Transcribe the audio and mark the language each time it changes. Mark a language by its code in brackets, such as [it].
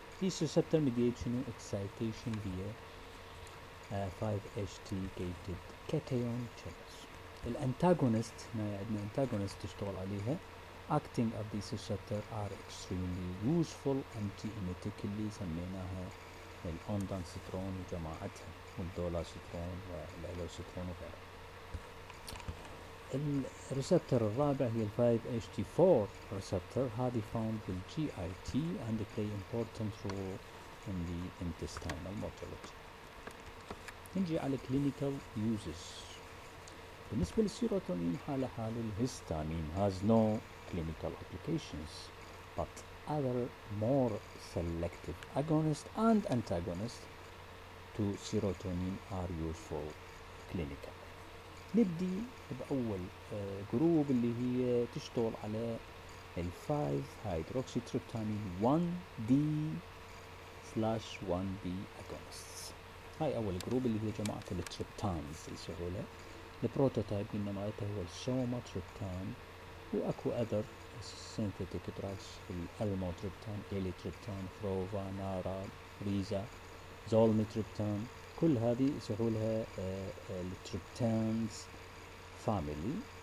[en] These receptor mediation excitation via 5-HT gated cation channels. [ar] الانتاغونست هنا عندنا انتاغونست تشتغل عليها [en] acting at these receptor are extremely useful anti-emetic [ar] اللي سميناها الاوندانسترون وجماعتها والدولاسترون والالوسترون وغيرها. [en] الريسبتور الرابع هي ال 5-HT4 receptor هذه found بالجي I T and play important role in the intestinal motility. [ar] نجي على clinical uses. بالنسبة للسيروتونين حالة الهستامين [en] has no clinical applications but other more selective agonists and antagonists to serotonin are useful clinical. [ar] نبدي بأول جروب اللي هي تشتغل على ال 5 hydroxytryptamine 1D/1B agonists. هاي أول جروب اللي هي جماعة التريبتانز يسمونها. البروتوتايب قلنا مالته هو السوماتريبتان، وأكو أذر synthetic drugs الألموتريبتان، إليتريبتان، فروفا، نارا، ريزا، زولميتريبتان، كل هذه يسمونها التريبتانز فاميلي.